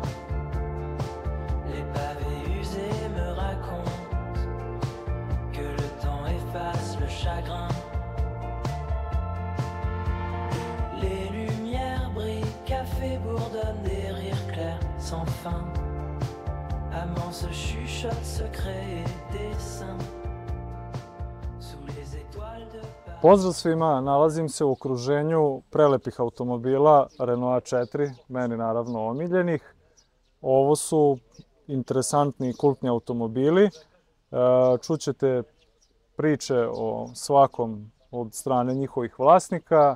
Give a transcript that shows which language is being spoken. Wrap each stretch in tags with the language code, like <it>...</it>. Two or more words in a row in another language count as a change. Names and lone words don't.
<fr>Les pavés usés me racontent que le temps efface le chagrin. Les lumières brillent, café bourdonne, des rires clairs sans fin. Amants se chuchotent secrets et dessins.</fr> <sr>Pozdrav svima, nalazim se u okruženju prelepih automobila Renault 4, meni naravno omiljenih. Ovo su interesantni i kultni automobili. Čućete priče o svakom od strane njihovih vlasnika.</sr>